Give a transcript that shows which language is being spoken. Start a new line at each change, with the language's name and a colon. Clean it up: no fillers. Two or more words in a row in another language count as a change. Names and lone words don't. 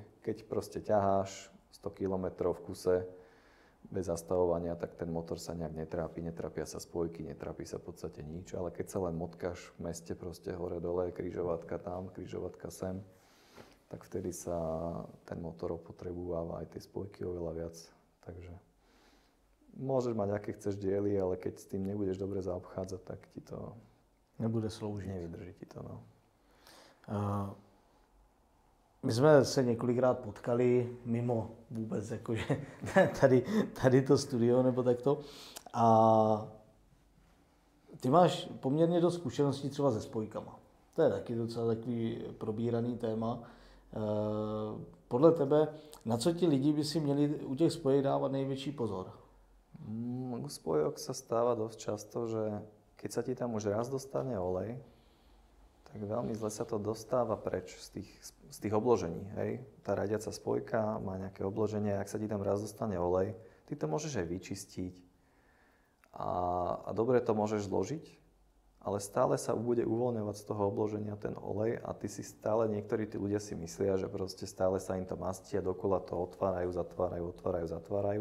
Slovak: Keď proste ťaháš 100 km v kuse bez zastavovania, tak ten motor sa nejak netrápia sa spojky, netrápi sa v podstate nič, ale keď sa len motkáš v meste proste hore dole, križovatka tam, križovatka sem, tak vtedy sa ten motor opotrebováva aj tie spojky oveľa viac. Takže môžeš mať, aké chceš diely, ale keď s tým nebudeš dobre zaobchádzať, tak ti to
Czech: nebude sloužit.
Slovak: Nevydrží ti to, no.
Czech: My jsme se několikrát potkali mimo vůbec, jakože tady to studio nebo takto. A ty máš poměrně dost zkušeností třeba se spojkama. To je taky docela takový probíraný téma. Podle tebe, na co ti lidi by si měli u těch spojek dávat největší pozor?
Slovak: U spojok sa stáva dosť často, že keď sa ti tam už raz dostane olej, tak veľmi zle sa to dostáva preč z tých obložení. Hej? Tá radiaca spojka má nejaké obloženie, ak sa ti tam raz dostane olej, ty to môžeš aj vyčistiť a dobre to môžeš zložiť, ale stále sa bude uvoľňovať z toho obloženia ten olej a ty si stále, niektorí tí ľudia si myslia, že proste stále sa im to mastí a dokola to otvárajú, zatvárajú.